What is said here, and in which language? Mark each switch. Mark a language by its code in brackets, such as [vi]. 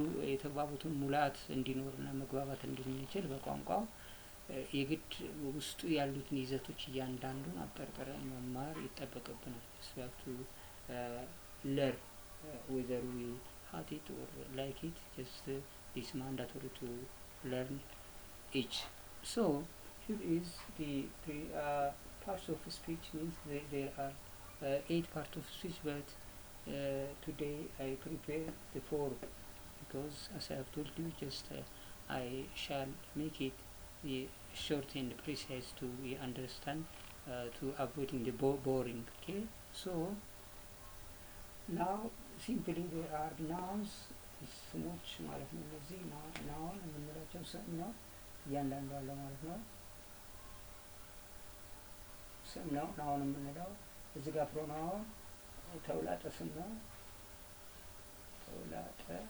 [am] የተግባቦትን ሙላት እንዲኖርና መግባባት እንድንችል በቋንቋው የግድ ውስጡ ያሉትን ይዘቶች እያንዳንዱን አጠርጥረን መማር ይጠበቅብናል። ስዋቱ ለር [en] whether we hate it or like it, just it's mandatory to learn each. So here is the parts of speech. Means there are 8 parts of speech, but today I prepare the 4 because as I have told you, just I shall make it short and precise to understand, to avoiding the boring. Okay, so now simply there are nouns, [am] ስሞች ማለት ነው። እነዚህ ናውን የምንላቸው ስም ነው። እያንዳንዱ አለ ማለት ነው። ስም ነው ናውን የምንለው። እዚህ ጋር ፕሮናውን ተውላጠ ስም ነው። ተውላጠ